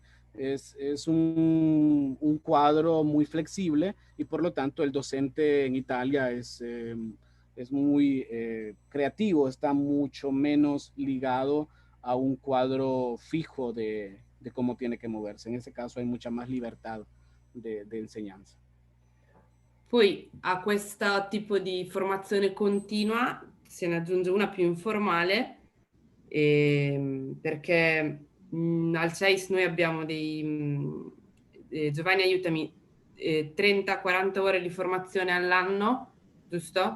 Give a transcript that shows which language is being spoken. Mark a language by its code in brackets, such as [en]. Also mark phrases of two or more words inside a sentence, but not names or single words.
[es] Es un cuadro muy flexible y por lo tanto el docente en Italia es muy creativo, está mucho menos ligado a un cuadro fijo de cómo tiene que moverse. En ese caso hay mucha más libertad de enseñanza. [it] Poi a questo tipo di formazione continua se ne aggiunge una più informale, perché al CEIS noi abbiamo Giovanni aiutami, 30-40 ore di formazione all'anno, giusto?